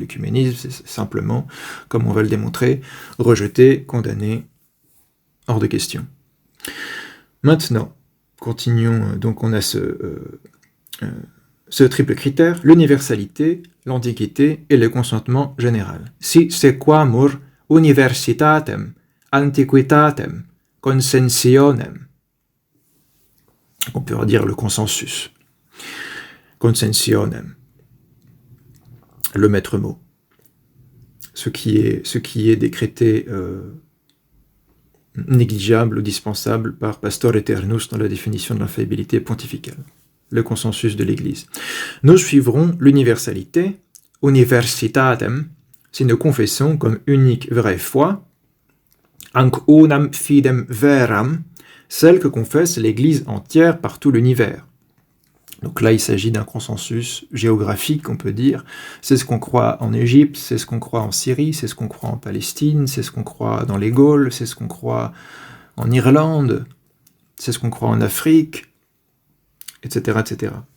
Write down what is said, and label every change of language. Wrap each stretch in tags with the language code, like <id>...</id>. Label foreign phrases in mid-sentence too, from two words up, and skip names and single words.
<fr>L'écuménisme, c'est simplement, comme on va le démontrer, rejeté, condamné, hors de question. Maintenant, continuons. Donc on a ce triple critère, l'universalité, l'antiquité et le consentement général.</fr> <la>Si sequamur universitatem, antiquitatem, consensionem.</la> <fr>On peut redire le consensus. Consensionem. Le maître mot. Ce qui est décrété négligeable ou dispensable par Pastor Aeternus dans la définition de l'infaillibilité pontificale. Le consensus de l'Église. Nous suivrons l'universalité, universitatem, si nous confessons comme unique vraie foi,</fr> <la>anc unam fidem veram,</la> <fr>celle que confesse l'Église entière par tout l'univers. Donc là, il s'agit d'un consensus géographique, on peut dire. C'est ce qu'on croit en Égypte, c'est ce qu'on croit en Syrie, c'est ce qu'on croit en Palestine, c'est ce qu'on croit dans les Gaules, c'est ce qu'on croit en Irlande, c'est ce qu'on croit en Afrique, etc., etc.</fr>